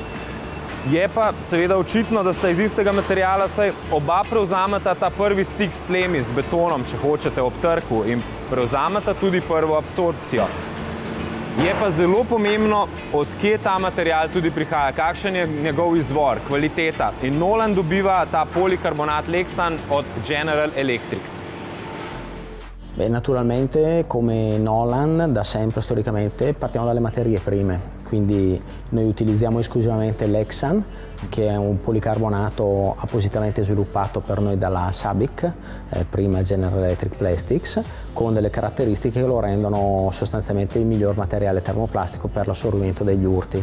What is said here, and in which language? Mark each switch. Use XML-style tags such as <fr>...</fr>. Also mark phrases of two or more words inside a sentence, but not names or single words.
<sl>Je pa seveda očitno, da sta iz istega materiala, saj oba prevzameta ta prvi stik s tlemi, z betonom, če hočete, ob trku in prevzameta tudi prvo absorpcijo. Je pa zelo pomembno, od kje ta material tudi prihaja, kakšen je njegov izvor, kvaliteta. In Nolan dobiva ta polikarbonat Lexan od General Electric.</sl> <it>Beh, naturalmente come Nolan da sempre storicamente partiamo dalle materie prime, quindi noi utilizziamo esclusivamente Lexan, che è un policarbonato appositamente sviluppato per noi dalla SABIC, prima General Electric Plastics, con delle caratteristiche che lo rendono sostanzialmente il miglior materiale termoplastico per l'assorbimento degli urti.</it>